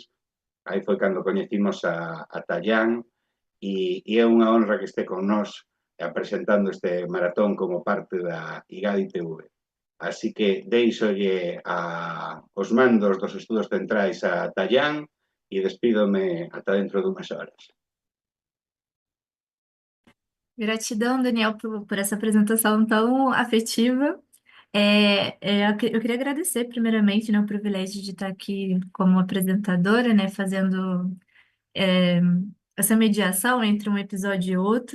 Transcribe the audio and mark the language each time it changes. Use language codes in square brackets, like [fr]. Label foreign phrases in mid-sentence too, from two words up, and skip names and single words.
[gl] Aí foi cando coñecimos a Tallán e é unha honra que este con nós presentando este maratón como parte da IGADI TV. Así que deixolle os mandos dos estudos centrais a Tallán e despídome ata dentro dunhas horas. [pt] Gratidão, Daniel, por essa apresentação tão afetiva. Eu queria agradecer, primeiramente, né, o privilégio de estar aqui como apresentadora, né, fazendo essa mediação entre um episódio e outro.